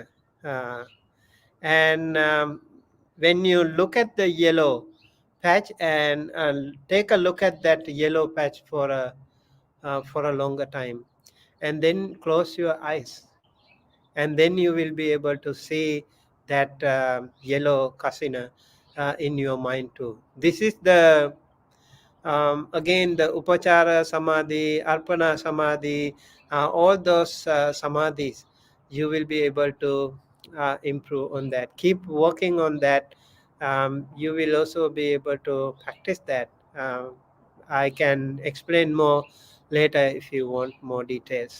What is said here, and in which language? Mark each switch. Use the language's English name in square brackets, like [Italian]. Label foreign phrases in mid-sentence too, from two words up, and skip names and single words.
[English] uh, and when you look at the yellow patch and take a look at that yellow patch for a longer time, and then close your eyes, and then you will be able to see that yellow kasina in your mind too. This is the again the [Pali] upachara samadhi, arpana samadhi, [English] all those samadhis, you will be able to improve on that. Keep working on that. You will also be able to practice that. I can explain more later if you want more details.